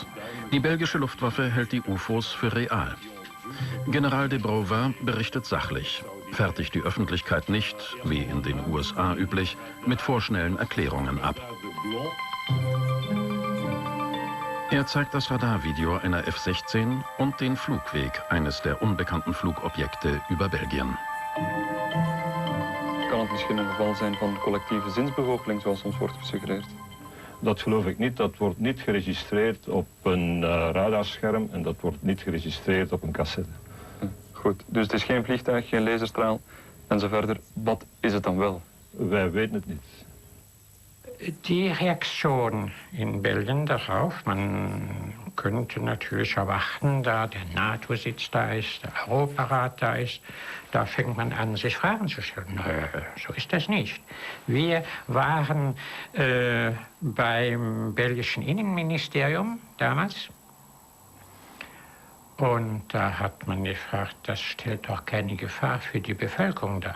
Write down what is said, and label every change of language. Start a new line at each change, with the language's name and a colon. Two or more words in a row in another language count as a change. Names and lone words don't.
German: Die belgische Luftwaffe hält die UFOs für real. General de Brouwer berichtet sachlich, fertigt die Öffentlichkeit nicht, wie in den USA üblich, mit vorschnellen Erklärungen ab. Er zeigt das Radarvideo einer F-16 und den Flugweg eines der unbekannten Flugobjekte über Belgien.
Dutch: Kan het misschien een geval zijn van collectieve zinsbegoocheling, zoals ons wordt gesuggereerd? Dat geloof ik niet. Dat wordt niet geregistreerd op een radarscherm en dat wordt niet geregistreerd op een cassette. Goed, dus het is geen vliegtuig, geen laserstraal en zo verder. Wat is het dan wel? Wij weten het niet.
German: Die Reaktion in Belgien darauf, man könnte natürlich erwarten, da der NATO-Sitz da ist, der Europarat da ist, da fängt man an, sich Fragen zu stellen. Nö, so ist das nicht. Wir waren beim belgischen Innenministerium damals und da hat man gefragt, das stellt doch keine Gefahr für die Bevölkerung dar.